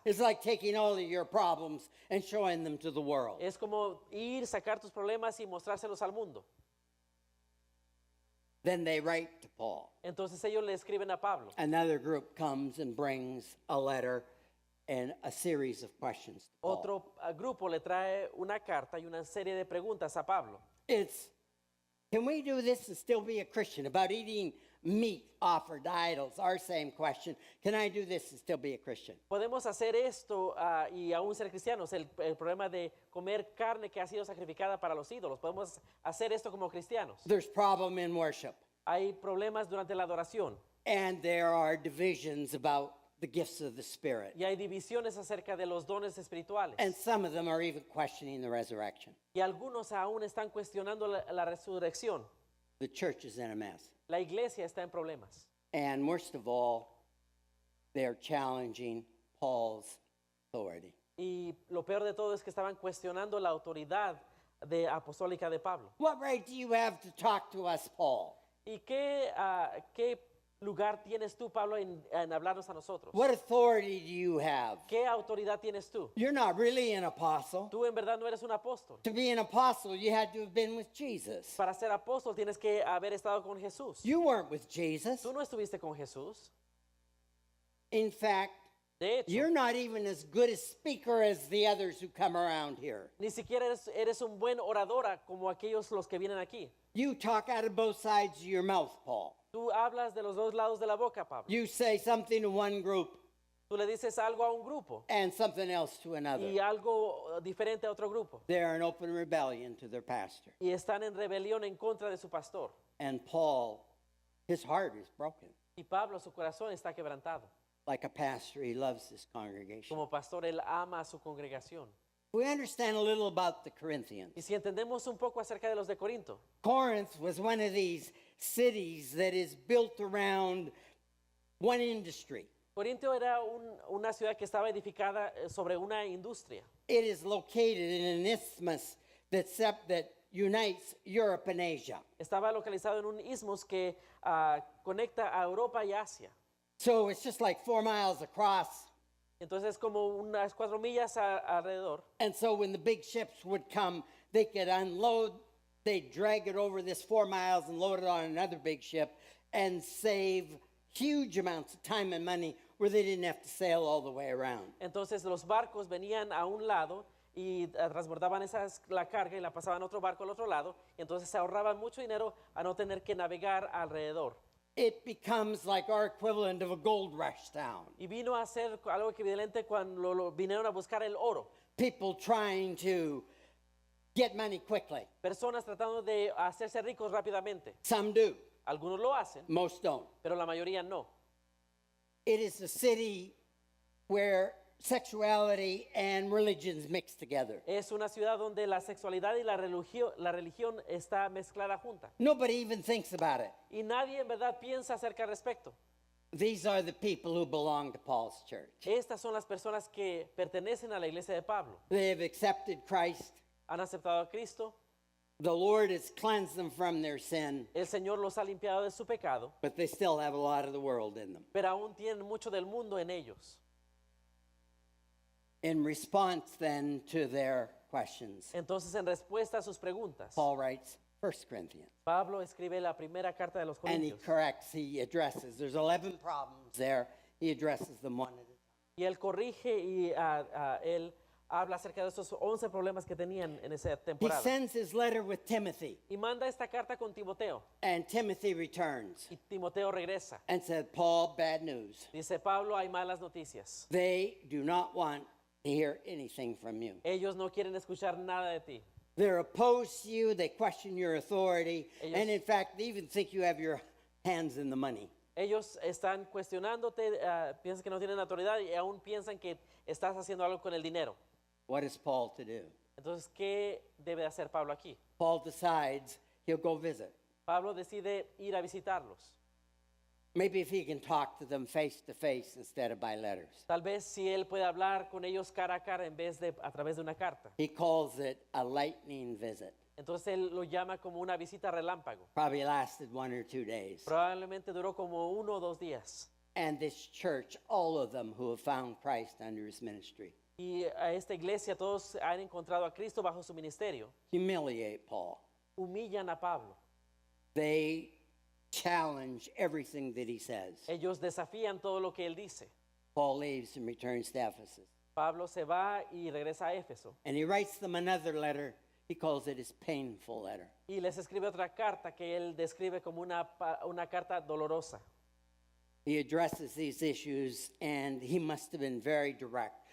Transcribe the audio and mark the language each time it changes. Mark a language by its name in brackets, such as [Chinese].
[English] It's like taking all of your problems and showing them to the world. [Spanish] Es como ir, sacar tus problemas y mostrárselos al mundo. [English] Then they write to Paul. [Spanish] Entonces ellos le escriben a Pablo. [English] Another group comes and brings a letter and a series of questions to Paul. [Spanish] Otro grupo le trae una carta y una serie de preguntas a Pablo. [English] It's, can we do this and still be a Christian? About eating meat offered to idols, our same question. Can I do this and still be a Christian? [Spanish] Podemos hacer esto y aún ser cristianos. El problema de comer carne que ha sido sacrificada para los ídolos. Podemos hacer esto como cristianos. [English] There's problem in worship. [Spanish] Hay problemas durante la adoración [English] And there are divisions about the gifts of the Spirit. [Spanish] y hay divisiones acerca de los dones espirituales. [English] And some of them are even questioning the resurrection. [Spanish] Y algunos aún están cuestionando la resurrección. [English] The church is in a mess. [Spanish] La iglesia está en problemas. [English] And worst of all, they're challenging Paul's authority. [Spanish] Y lo peor de todo es que estaban cuestionando la autoridad apostólica de Pablo. [English] What right do you have to talk to us, Paul? [Spanish] ¿Y qué lugar tienes tú, Pablo, en hablarnos a nosotros? [English] What authority do you have? [Spanish] ¿Qué autoridad tienes tú? [English] You're not really an apostle. [Spanish] Tú en verdad no eres un apóstol. [English] To be an apostle, you had to have been with Jesus. [Spanish] Para ser apóstol tienes que haber estado con Jesús. [English] You weren't with Jesus. [Spanish] Tú no estuviste con Jesús. [English] In fact, [Spanish] De hecho, [English] you're not even as good a speaker as the others who come around here. [Spanish] ni siquiera eres un buen oradora como aquellos los que vienen aquí. [English] You talk out of both sides of your mouth, Paul. [Spanish] Tú hablas de los dos lados de la boca, Pablo. [English] You say something to one group [Spanish] Tú le dices algo a un grupo [English] and something else to another. [Spanish] y algo diferente a otro grupo. [English] They're in open rebellion to their pastor. [Spanish] Y están en rebelión en contra de su pastor. [English] And Paul, his heart is broken. [Spanish] Y Pablo, su corazón está quebrantado. [English] Like a pastor, he loves his congregation. [Spanish] Como pastor, él ama a su congregación. [English] We understand a little about the Corinthians. [Spanish] Y si entendemos un poco acerca de los de Corinto, [English] Corinth was one of these cities that is built around one industry. [Spanish] Corinto era una ciudad que estaba edificada sobre una industria. [English] It is located in an isthmus that unites Europe and Asia. [Spanish] Estaba localizado en un isthmus que conecta a Europa y Asia. [English] So it's just like 4 miles across. [Spanish] Entonces como unas 4 millas alrededor. [English] And so when the big ships would come, they could unload, they'd drag it over this 4 miles and load it on another big ship and save huge amounts of time and money where they didn't have to sail all the way around. [Spanish] Entonces los barcos venían a un lado y transbordaban la carga y la pasaban a otro barco al otro lado. Y entonces se ahorraban mucho dinero a no tener que navegar alrededor. [English] It becomes like our equivalent of a gold rush town. [Spanish] Y vino a ser algo equivalente cuando vinieron a buscar el oro. [English] People trying to get money quickly. [Spanish] Personas tratando de hacerse ricos rápidamente. [English] Some do, [Spanish] Algunos lo hacen, [English] most don't. [Spanish] pero la mayoría no. [English] It is a city where sexuality and religions mix together. [Spanish] Es una ciudad donde la sexualidad y la religión está mezclada junta. [English] Nobody even thinks about it. [Spanish] Y nadie en verdad piensa acerca al respecto. [English] These are the people who belong to Paul's church. [Spanish] Estas son las personas que pertenecen a la iglesia de Pablo. [English] They have accepted Christ. [Spanish] Han aceptado a Cristo. [English] The Lord has cleansed them from their sin, [Spanish] El Señor los ha limpiado de su pecado, [English] but they still have a lot of the world in them. [Spanish] pero aún tienen mucho del mundo en ellos. [English] In response then to their questions, [Spanish] Entonces, en respuesta a sus preguntas, [English] Paul writes 1 Corinthians. [Spanish] Pablo escribe la primera carta de los [English] And he [Spanish] Corintios. [English] corrects, he addresses. There's 11 problems there. He addresses them one at a time. [Spanish] Y él corrige y él habla acerca de esos 11 problemas que tenían en esa [English] He [Spanish] temporada. [English] sends his letter with Timothy, [Spanish] Y manda esta carta con Timoteo. [English] and Timothy returns [Spanish] Y Timoteo regresa. [English] and said, Paul, bad news. [Spanish] Dice, Pablo, hay malas noticias. [English] They do not want to hear anything from you. [Spanish] Ellos no quieren escuchar nada de ti. [English] They're opposed to you. They question your authority. [Spanish] Ellos- [English] And in fact, they even think you have your hands in the money. [Spanish] Ellos están cuestionándote, piensan que no tienen autoridad y aún piensan que estás haciendo algo con el dinero. [English] What is Paul to do? [Spanish] Entonces, ¿qué debe hacer Pablo aquí? [English] Paul decides he'll go visit. [Spanish] Pablo decide ir a visitarlos. [English] Maybe if he can talk to them face to face instead of by letters. [Spanish] Tal vez si él puede hablar con ellos cara a cara en vez de a través de una carta. [English] He calls it a lightning visit. [Spanish] Entonces él lo llama como una visita relámpago. [English] Probably lasted 1 or 2 days. [Spanish] Probablemente duró como 1 o 2 días. [English] And this church, all of them who have found Christ under his ministry, [Spanish] Y a esta iglesia todos han encontrado a Cristo bajo su ministerio. [English] humiliate Paul. [Spanish] Humillan a Pablo. [English] They challenge everything that he says. [Spanish] Ellos desafían todo lo que él dice. [English] Paul leaves and returns to Ephesus. [Spanish] Pablo se va y regresa a Éfeso. [English] And he writes them another letter. He calls it his painful letter. [Spanish] Y les escribe otra carta que él describe como una carta dolorosa. [English] He addresses these issues, and he must have been very direct.